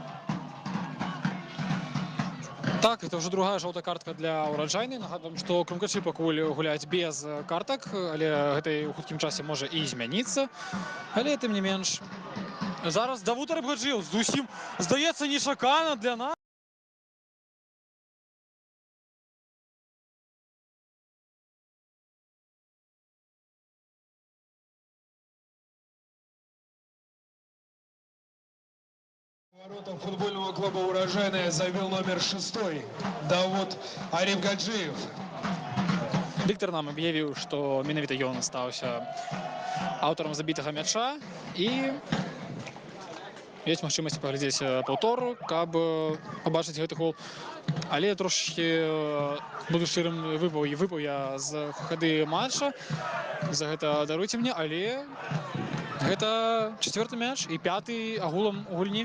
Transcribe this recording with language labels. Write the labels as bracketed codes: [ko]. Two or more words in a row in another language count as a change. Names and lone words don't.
[ru] Так, это уже другая желтая картка для Ураджайнай. [be] Нагадваем, што Крумкачы пакуль гуляюць без картак, але гэта ў хуткім часе можа і змяніцца. Але тым не менш, зараз Давуд Арабгаджиев зусім, здаецца, нечакана для нас. [ru] Воротам футбольного клуба «Урожайная» забил номер 6 Давуд Арабгаджиев. [be] Дыктар нам аб'явіў, што менавіта ён стаўся аўтарам забітага мяча, і ёсць магчымасць паглядзець паўтор, каб пабачыць гэты гол. Але трошки буду шчырым, выпаў я з хады матча, за гэта даруйце мне, але гэта 4-й мяч і 5-й агулам у гульні.